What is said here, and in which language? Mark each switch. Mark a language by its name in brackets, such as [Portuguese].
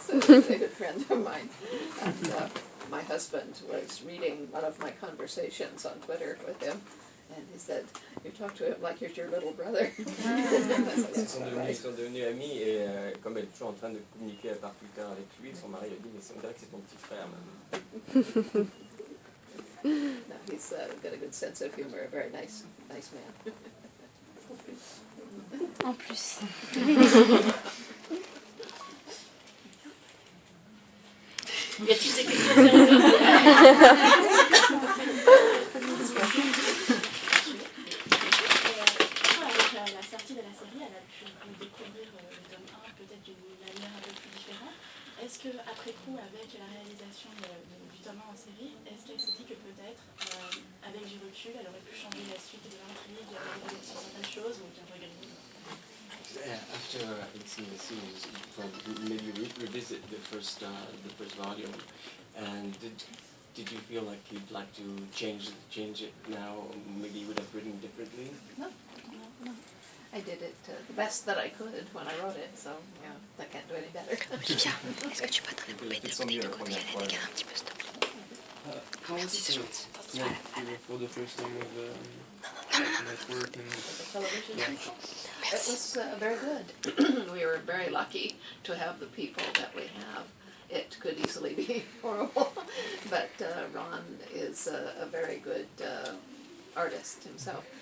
[English] He's a good friend of mine. And my husband was reading one of my conversations on Twitter with him, and he said, "You talk to him like he's your little brother." [French] Ils sont devenus amis et comme elle est toujours en train de communiquer par Twitter avec lui, son mari a dit mais on dirait que c'est ton petit frère maintenant. [English] No, he's got a good sense of humor, a very nice man. [French] En plus. Y a-t-il des questions sérieuses? Avec la sortie de la série, elle a pu découvrir le tome 1 peut-être d'une manière un peu plus différente. Est-ce qu'après coup, avec la réalisation du tome 1 en série, est-ce qu'elle s'est dit que peut-être, avec du recul, elle aurait pu changer la suite de l'intrigue, avec certaines choses ou bien regretter? [English] After having seen the series, maybe revisit the first volume, and did you feel like you'd like to change it now? Maybe you would have written differently. No. I did it the best that I could when I wrote it, so yeah, I can't do any better. [French] Olivia, est-ce que tu peux te répéter de côté, dégainer un petit peu, s'il te plaît? Merci, c'est gentil. [English] For the first time of network and It was very good. We were very lucky to have the people that we have. It could easily be horrible, but Ron is a very good artist himself.